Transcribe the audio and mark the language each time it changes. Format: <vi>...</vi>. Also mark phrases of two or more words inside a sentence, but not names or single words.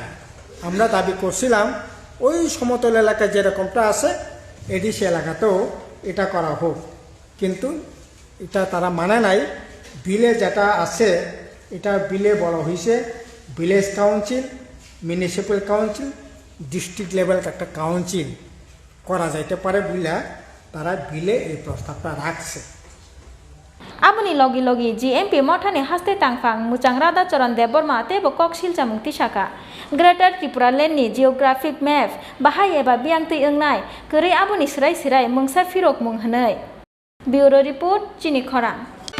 <bn>আমরা দাবি করছিলাম ওই সমতল এলাকায় যেরকমটা আছে এডিসি এলাকাতেও এটা করা হোক, কিন্তু এটা তারা মানে নাই। বিলে যেটা আছে এটা বিলে বলা হয়েছে</bn> <en>village council, municipal council, district level</en> <bn>একটা কাউন্সিল করা যাইতে পারে বলে তারা বিলে এই প্রস্তাবটা রাখছে।</bn> <trp>Aboni logi logi GMP mothani haste tangfang muchangrada Charan Deborma tebo koksil jamungti saka Greater Tripura Land ni</trp> <en>geographic map</en> <trp>bahai eba biangti engnai keri aboni sirai mungsa firok munghanai.</trp> <en>Bureau report</en> <trp>Chini Khorang.</trp>